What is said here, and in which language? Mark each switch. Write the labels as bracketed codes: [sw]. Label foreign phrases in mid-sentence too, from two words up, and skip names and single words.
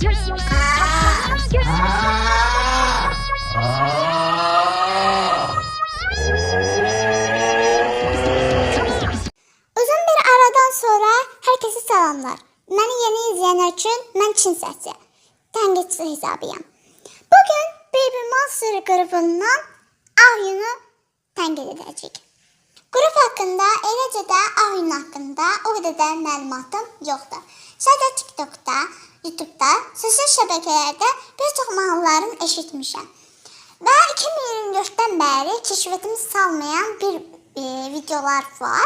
[tr] Uzun bir aradan sonra herkese selamlar. Beni yeni izleyenler için ben Çin Sesi. [az] Tənqidçi hesabıyam. Bugün Baby Monster grubundan Ahyun'u tənqid edəcəyik. [tr] Grup hakkında, [az] eləcə də Ahyun hakkında o qədər də məlumatım yoxdur. Sadəcə TikTok'da, YouTube'da, sosial şəbəkələrdə bir çox mahnılarını eşitmişəm. Və 2024'dən bəri keşfətimi salmayan bir videolar var.